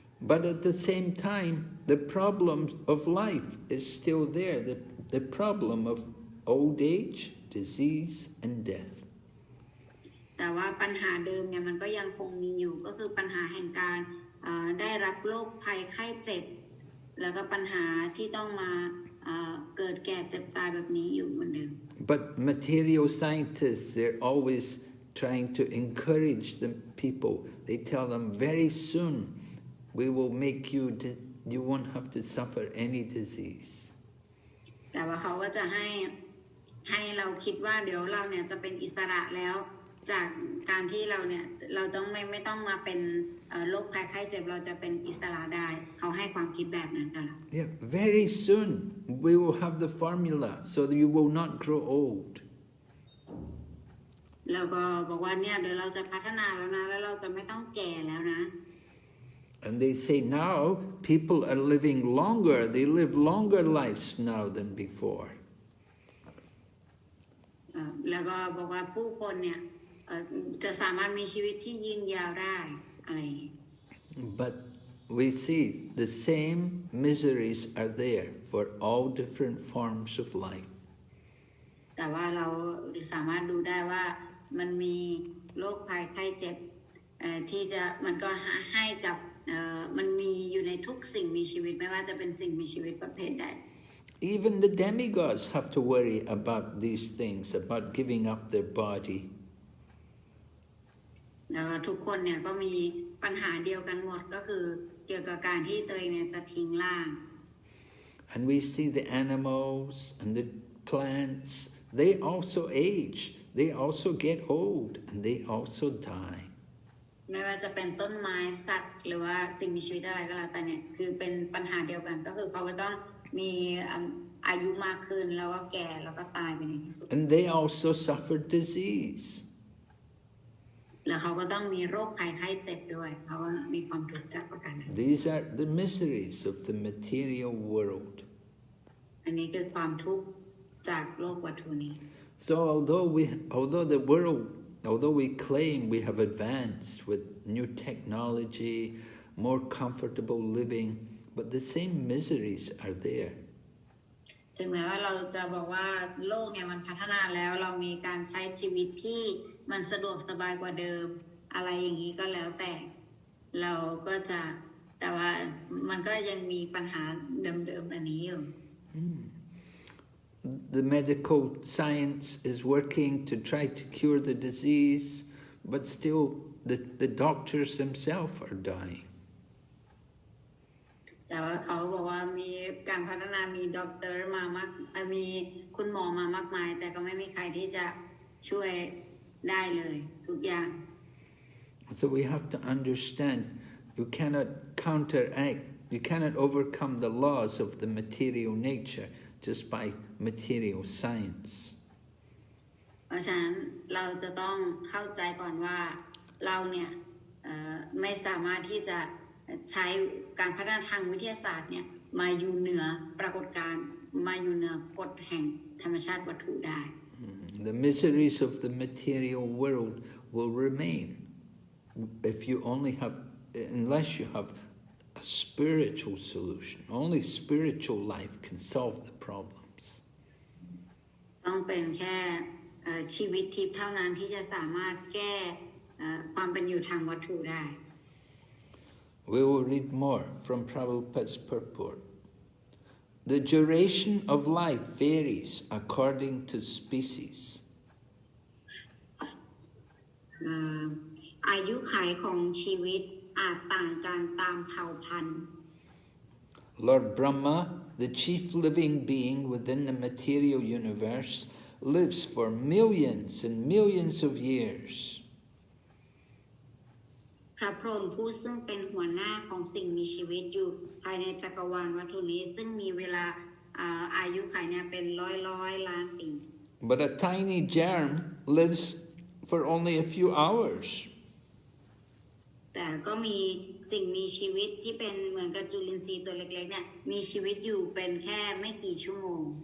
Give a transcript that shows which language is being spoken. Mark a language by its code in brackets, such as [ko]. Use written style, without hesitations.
[en] But at the same time, the problem of life is still there. The problem of old age, disease, and death. [th] แต่ว่าปัญหาเดิมเนี่ยมันก็ยังคงมีอยู่ก็คือปัญหาแห่งการได้รับโรคภัยไข้เจ็บแล้วก็ปัญหาที่ต้องมาเกิดแก่เจ็บตายแบบนี้อยู่เหมือนเดิม [en] But material scientists, they're always trying to encourage the people. They tell them very soon, we will make you won't have to suffer any disease. [th] แต่ว่าเขาก็จะให้เราคิดว่าเดี๋ยวเราเนี่ยจะเป็นอิสระแล้วจากการที่เราเนี่ยเราต้องไม่ต้องมาเป็นโรคภัยไข้เจ็บเราจะเป็นอิสระได้เขาให้ความคิดแบบนั้นกัน [en] Yeah, very soon we will have the formula so that you will not grow old. [th] แล้วก็บอกว่าเนี่ยเดี๋ยวเราจะพัฒนาแล้วนะแล้วเราจะไม่ต้องแก่แล้วนะ [en] And they say now people are living longer. They live longer lives now than before. [th] แล้วก็บอกว่าผู้คนเนี่ยจะสามารถมีชีวิตที่ยืนยาวได้อะไร [en] But we see the same miseries are there for all different forms of life. [th] แต่ว่าเราสามารถดูได้ว่ามันมีโรคภัยไข้เจ็บที่จะมันก็ให้กับมันมีอยู่ในทุกสิ่งมีชีวิตไม่ว่าจะเป็นสิ่งมีชีวิตประเภทใด [en] Even the demigods have to worry about these things, about giving up their body. [th] แล้วทุกคนเนี่ยก็มีปัญหาเดียวกันหมดก็คือเกี่ยวกับการที่ตัวเองเนี่ยจะทิ้งร่าง [en] And we see the animals and the plants, they also age, they also get old, and they also die. [th] ไม่ว่าจะเป็นต้นไม้สัตว์หรือว่าสิ่งมีชีวิตอะไรก็แล้วแต่เนี่ยคือเป็นปัญหาเดียวกันก็คือเขาก็ต้องมีอายุมากขึ้นแล้วก็แก่แล้วก็ตายไปในที่สุด [en] And they also suffer disease. [th] แล้วเขาก็ต้องมีโรคภัยไข้เจ็บด้วยเขาก็มีความทุกข์จากประการนั้น [en] These are the miseries of the material world. [th] อันนี้คือความทุกข์จากโลกวัตถุนี้ [en] So although we claim we have advanced with new technology, more comfortable living, but the same miseries are there. [th] ถึงแม้ว่าเราจะบอกว่าโลกเนี่ยมันพัฒนาแล้วเรามีการใช้ชีวิตที่มันสะดวกสบายกว่าเดิมอะไรอย่างนี้ก็แล้วแต่เราก็จะแต่ว่ามันก็ยังมีปัญหาเดิมๆอันนี้อยู่ [en] The medical science is working to try to cure the disease, but still the doctors themselves are dying. [th] แต่ว่าเขาบอกว่ามีการพัฒนามีด็อกเตอร์มามากมีคุณหมอมามากมายแต่ก็ไม่มีใครที่จะช่วยได้เลยทุกอย่าง [en] So we have to understand you cannot counteract, you cannot overcome the laws of the material nature just by material science. [th] เพราะฉะนั้นเราจะต้องเข้าใจก่อนว่าเราเนี่ยไม่สามารถที่จะใช้การพัฒนาทางวิทยาศาสตร์เนี่ยมาอยู่เหนือปรากฏการณ์มาอยู่เหนือกฎแห่งธรรมชาติวัตถุได้ [en] The miseries of the material world will remain if you only have, unless you have a spiritual solution. Only spiritual life can solve the problems. [th] ต้องเป็นแค่ชีวิตทิพย์เท่านั้นที่จะสามารถแก้ความเป็นอยู่ทางวัตถุได้ [en] We will read more from Prabhupada's purport. The duration of life varies according to species. [th] อายุขัยของชีวิตอาจต่างกันตามเผ่าพันธุ์ [en] Lord Brahma, the chief living being within the material universe, lives for millions and millions of years. [th] พระพรหมผู้ซึ่งเป็นหัวหน้าของสิ่งมีชีวิตอยู่ภายในจักรวาลวัตถุนี้ซึ่งมีเวลาอายุขัยเนี่ยเป็นร้อยล้านปี [en] But a tiny germ lives for only a few hours. [th] แต่ก็มีสิ่งมีชีวิตที่เป็นเหมือนกับจุลินทรีย์ตัวเล็กๆเนี่ยมีชีวิตอยู่เป็นแค่ไม่กี่ชั่วโมง